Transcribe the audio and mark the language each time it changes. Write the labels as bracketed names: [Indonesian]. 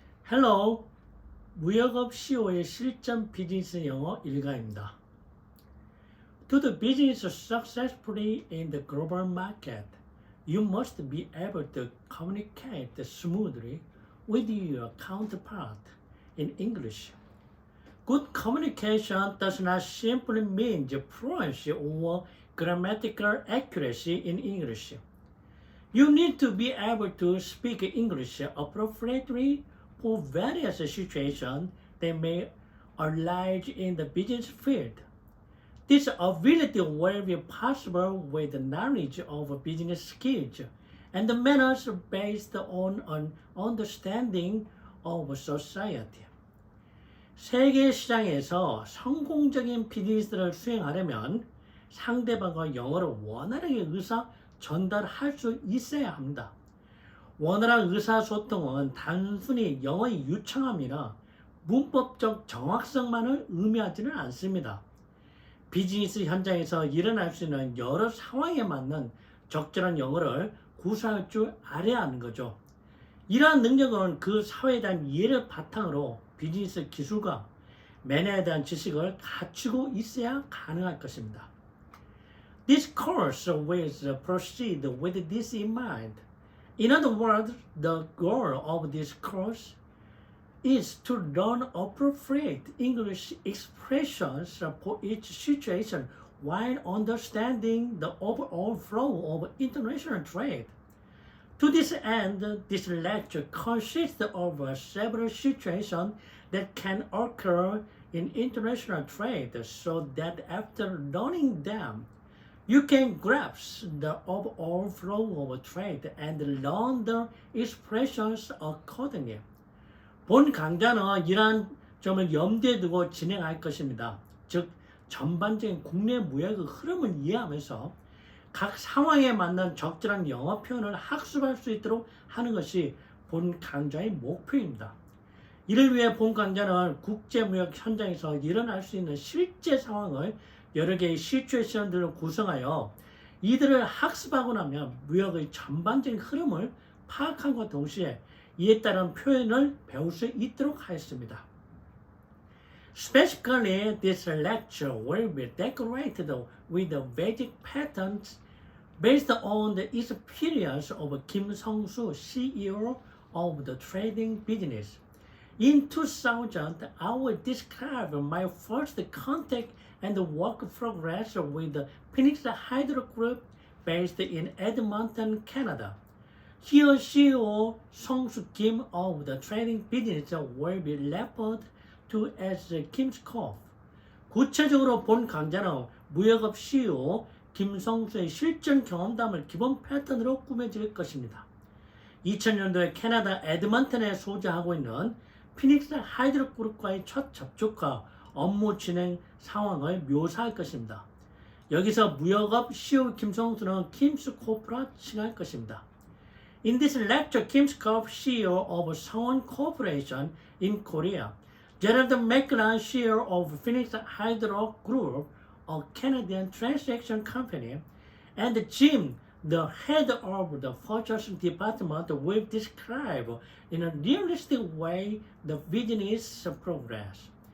[English] Hello, [Korean] 무역업CEO의 실전 비즈니스 영어 일과입니다. [English] To do business successfully in the global market, you must be able to communicate smoothly with your counterpart in English. Good communication does not simply mean fluency or grammatical accuracy in English. You need to be able to speak English appropriately for various situations that may arise in the business field. This ability will be possible with the knowledge of business skills and the manners based on an understanding of society. [Korean] 세계 시장에서 성공적인 비즈니스를 수행하려면 상대방과 영어를 원활하게 의사 전달할 수 있어야 합니다. 원활한 의사소통은 단순히 영어의 유창함이나 문법적 정확성만을 의미하지는 않습니다. 비즈니스 현장에서 일어날 수 있는 여러 상황에 맞는 적절한 영어를 구사할 줄 알아야 하는 거죠. 이러한 능력은 그 사회에 대한 이해를 바탕으로 비즈니스 기술과 매너에 대한 지식을 갖추고 있어야 가능할 것입니다. [English] This course will proceed with this in mind. In other words, the goal of this course is to learn appropriate English expressions for each situation while understanding the overall flow of international trade. To this end, this lecture consists of several situations that can occur in international trade so that after learning them, you can grasp the overall flow of trade and learn the expressions accordingly. [Korean] 본 강좌는 이러한 점을 염두에 두고 진행할 것입니다. 즉, 전반적인 국내 무역의 흐름을 이해하면서 각 상황에 맞는 적절한 영어 표현을 학습할 수 있도록 하는 것이 본 강좌의 목표입니다. 이를 위해 본 강좌는 국제무역 현장에서 일어날 수 있는 실제 상황을 여러 개의 시츄에이션들을 구성하여 이들을 학습하고 나면 무역의 전반적인 흐름을 파악함과 동시에 이에 따른 표현을 배울 수 있도록 하였습니다. [English] Specifically, this lecture will be decorated with the basic patterns based on the experience of Kim Sung-soo, CEO of the trading business. In 2000, I will describe my first contact and work progress with the Phoenix Hydro Group based in Edmonton, Canada. Here, CEO Sung-soo Kim of the trading business will be referred to as Kim's Corp. [Korean] 구체적으로 본 강좌는 무역업 CEO 김성수의 실전 경험담을 기본 패턴으로 꾸며질 것입니다. 2000년도에 캐나다 에드먼턴에 소재하고 있는 피닉스 하이드로 그룹과의 첫 접촉과 업무 진행 상황을 묘사할 것입니다. 여기서 무역업 CEO 김성수는 킴스 코프라 칭할 것입니다. [English] In this lecture, Kim's Corp CEO of Sungwon Corporation in Korea, Gerald McLaren CEO of Phoenix Hydro Group, a Canadian transaction company, and Jim, the head of the purchasing department, will describe in a realistic way the business progress.